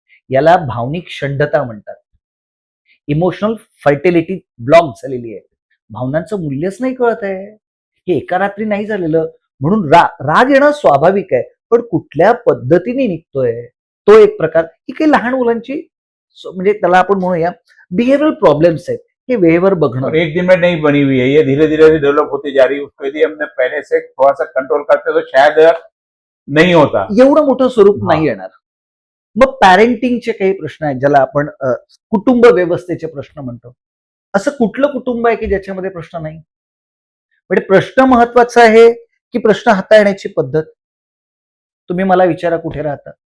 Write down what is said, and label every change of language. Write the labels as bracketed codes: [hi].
[mr] याला भावनिक शंडता म्हणतात. इमोशनल फर्टिलिटी ब्लॉक झालेली आहे. भावनांचं मूल्यच नाही कळत आहे. हे एका रात्री नाही झालेलं. म्हणून राग येणं स्वाभाविक आहे, पण कुठल्या पद्धतीने निघतोय तो एक प्रकार. ही काही लहान मुलांची म्हणजे त्याला आपण म्हणूया बिहेवियरल प्रॉब्लेम्स आहेत, हे वेळेवर बघणं. [hi] और एक दिन में नहीं बनी हुई है, ये धीरे धीरे डेवलप होती जा रही है. उसको यदि हमने पहले से थोड़ा सा कंट्रोल करते तो शायद नहीं होता. [mr] एवढं मोठं स्वरूप नाही येणार. मग पॅरेंटिंगचे काही प्रश्न आहेत, ज्याला आपण कुटुंब व्यवस्थेचे प्रश्न म्हणतो. असं कुठलं कुटुंब आहे की ज्याच्यामध्ये प्रश्न नाही? म्हणजे प्रश्न महत्वाचा आहे की प्रश्न हाताळण्याची पद्धत? तुम्ही मला विचारा, कुठे राहता?